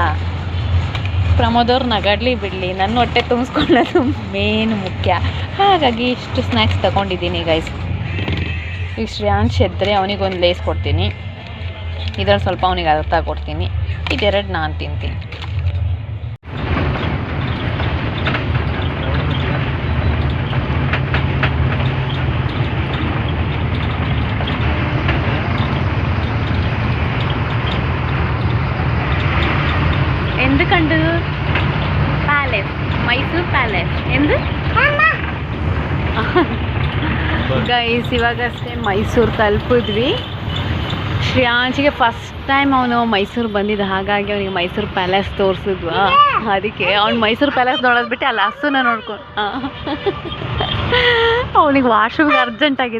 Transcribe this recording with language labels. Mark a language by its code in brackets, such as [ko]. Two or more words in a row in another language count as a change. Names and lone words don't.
[kn] ಪ್ರಮೋದವ್ರು ನಗಾಡಲಿ ಬಿಡಲಿ, ನನ್ನ ಹೊಟ್ಟೆ ತುಂಬಿಸ್ಕೊಳ್ಳೋದು ಮೇನ್ ಮುಖ್ಯ. ಹಾಗಾಗಿ ಇಷ್ಟು ಸ್ನ್ಯಾಕ್ಸ್ ತಗೊಂಡಿದ್ದೀನಿ ಗೈಸ್. ಈಗ ಶ್ರೇಯಾಂಶ್ ಎದ್ದರೆ ಅವನಿಗೊಂದು ಲೇಸ್ ಕೊಡ್ತೀನಿ, ಇದರಲ್ಲಿ ಸ್ವಲ್ಪ ಅವನಿಗೆ ಅರ್ಥ ಕೊಡ್ತೀನಿ. ಇದೆರಡು ನಾನು ತಿಂತೀನಿ. [ml] എന്ത് കണ്ടു? [kn] പാലസ്, മൈസൂർ ಪ್ಯಾಲೇಸ್ ಎಂದು ಗೈಸ್. ಇವಾಗಷ್ಟೇ ಮೈಸೂರು ತಲುಪಿದ್ವಿ. ಶ್ರೇಯಾಂಶಿಗೆ ಫಸ್ಟ್ ಟೈಮ್ ಅವನು ಮೈಸೂರು ಬಂದಿದ್ದ, ಹಾಗಾಗಿ ಅವನಿಗೆ ಮೈಸೂರು ಪ್ಯಾಲೇಸ್ ತೋರಿಸಿದ್ವಾ. ಅದಕ್ಕೆ ಅವ್ನು ಮೈಸೂರು ಪ್ಯಾಲೇಸ್ ನೋಡೋದು ಬಿಟ್ಟು ಅಲ್ಲಿ ಹಸುನ ನೋಡ್ಕೊಂಡು ಅವನಿಗೆ ವಾಶ್ರೂಮ್ಗೆ ಅರ್ಜೆಂಟ್ ಆಗಿದೆ.